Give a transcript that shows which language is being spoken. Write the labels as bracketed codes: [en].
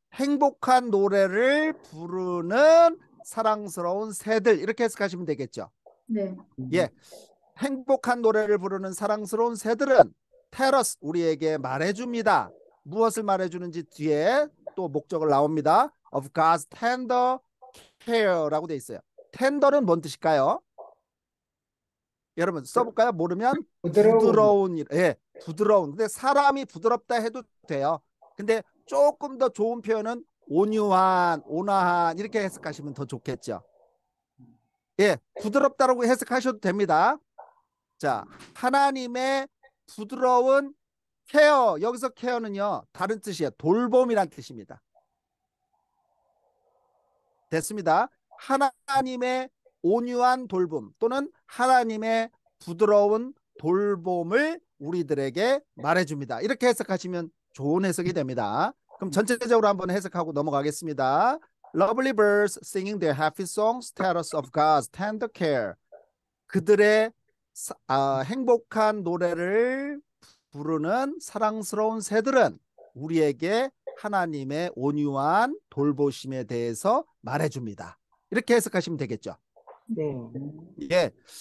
[ko] 행복한 노래를 부르는 사랑스러운 새들 이렇게 해석하시면 되겠죠. 네. 예, 행복한 노래를 부르는 사랑스러운 새들은 [en] tell us [ko] 우리에게 말해줍니다. 무엇을 말해주는지 뒤에 또 목적을 나옵니다. [en] of God's tender care라고 [ko] 돼 있어요. tender는 뭔 뜻일까요? 여러분 써볼까요? 모르면 부드러운 예, 부드러운. 근데 사람이 부드럽다 해도 돼요. 근데 조금 더 좋은 표현은 온유한, 온화한 이렇게 해석하시면 더 좋겠죠. 예, 부드럽다라고 해석하셔도 됩니다. 자, 하나님의 부드러운 케어. 여기서 케어는요 다른 뜻이에요. 돌봄이란 뜻입니다. 됐습니다. 하나님의 온유한 돌봄 또는 하나님의 부드러운 돌봄을 우리들에게 말해줍니다. 이렇게 해석하시면 좋은 해석이 됩니다. 그럼 전체적으로 한번 해석하고 넘어가겠습니다. [en] Lovely birds singing their happy songs tell us of God's tender care. [ko] 그들의 행복한 노래를 부르는 사랑스러운 새들은 우리에게 하나님의 온유한 돌보심에 대해서 말해줍니다. 이렇게 해석하시면 되겠죠. 네. 예.